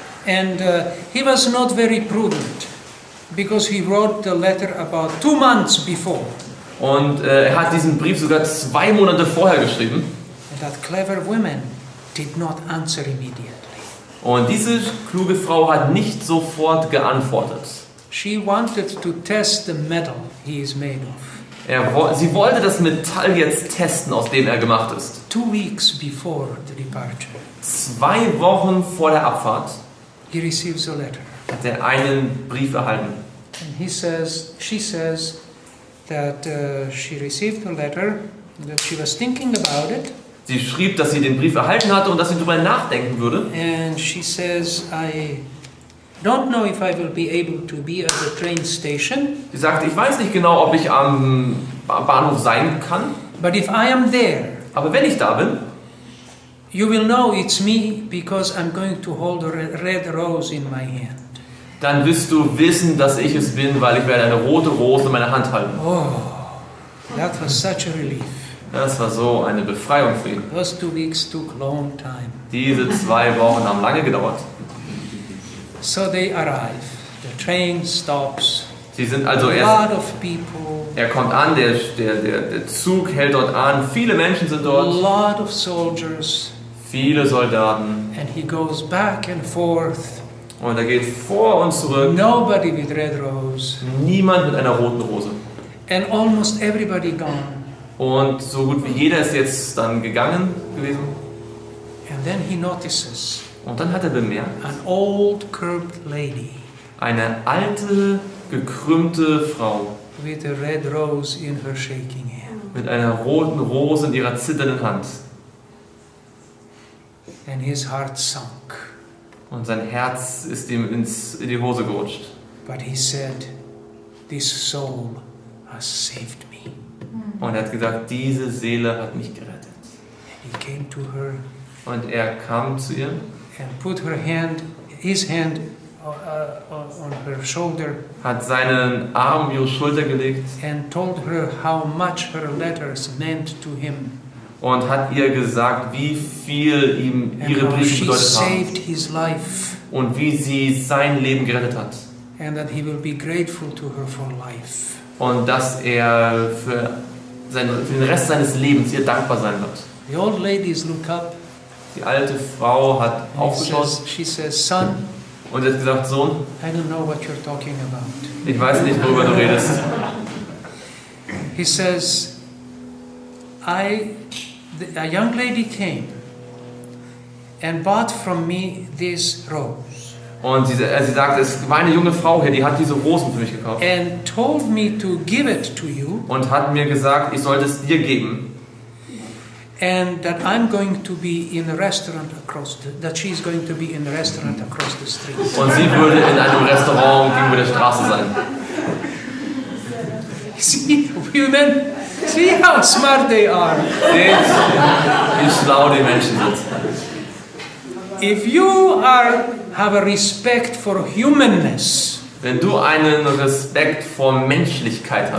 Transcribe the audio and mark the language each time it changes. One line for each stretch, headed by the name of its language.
English: And he was not very prudent, because he wrote the letter about 2 months before.
German: Und er hat diesen Brief sogar 2 Monate vorher geschrieben.
English: And that clever woman did not answer immediately.
German: Und diese kluge Frau hat nicht sofort geantwortet.
English: She wanted to test the metal he is made of.
German: Sie wollte das Metall jetzt testen, aus dem er gemacht ist.
English: 2 weeks before the departure,
German: 2 Wochen vor der Abfahrt
English: he receives a letter.
German: hat er einen Brief erhalten.
English: And she says that she received a letter, that she was thinking about it.
German: Sie schrieb, dass sie den Brief erhalten hatte und dass sie darüber nachdenken würde.
English: And she says, I don't know if I will be able to be at the train station.
German: Sie sagte, ich weiß nicht genau, ob ich am Bahnhof sein kann.
English: But if I am there,
German: aber wenn ich da bin,
English: you will know it's me because I'm going to hold a red rose in my hand.
German: Dann wirst du wissen, dass ich es bin, weil ich werde eine rote Rose in meiner Hand halten.
English: Oh, that was such a relief.
German: Das war so eine Befreiung für ihn.
English: Those 2 weeks took long time.
German: Diese 2 Wochen haben lange gedauert.
English: So they arrive. The train stops.
German: Sie sind also
English: A lot of people.
German: Er kommt an, der Zug hält dort an, viele Menschen sind
English: A
German: dort,
English: lot of soldiers.
German: viele Soldaten.
English: And he goes back and forth.
German: Und er geht vor und zurück.
English: Nobody with red rose.
German: Niemand mit einer roten Rose.
English: And almost everybody gone.
German: Und so gut wie jeder ist jetzt dann gegangen gewesen.
English: And then he notices
German: Und dann hat er bemerkt,
English: an old curved lady
German: eine alte, gekrümmte Frau
English: with a red rose in her shaking hand.
German: mit einer roten Rose in ihrer zitternden Hand.
English: And his heart sunk.
German: Und sein Herz ist ihm in die Hose gerutscht.
English: But he said, this soul has saved me.
German: Und er hat gesagt, diese Seele hat mich gerettet.
English: He came to her
German: Und er kam zu ihr
English: and put his hand on her shoulder
German: hat seinen Arm um ihre Schulter gelegt
English: and told her how much her letters meant to him.
German: Und hat ihr gesagt, wie viel ihm
English: And
German: ihre
English: how
German: Briefe
English: she
German: bedeutet haben.
English: saved his life.
German: Und wie sie sein Leben gerettet hat.
English: And that he will be grateful to her for life.
German: Und dass er für den Rest seines Lebens ihr dankbar sein wird.
English: The old ladies look up.
German: Die alte Frau hat aufgeschaut
English: She says, son,
German: und hat gesagt, Sohn,
English: I don't know what you're talking about.
German: ich weiß nicht, worüber du redest.
English: He says, a young lady came and bought from me this rose.
German: Und sie sagte, es war eine junge Frau hier, die hat diese Rosen für mich gekauft.
English: And told me to give it to you.
German: Und hat mir gesagt, ich sollte es dir geben.
English: And that I'm going to be in a restaurant that she's going to be in a restaurant across the street.
German: Und sie würde in einem Restaurant gegenüber der Straße sein.
English: See, women, see how smart they are.
German: Seht, wie schlau die Menschen sind.
English: If you have a respect for humanness,
German: Wenn du einen Respekt vor Menschlichkeit hast,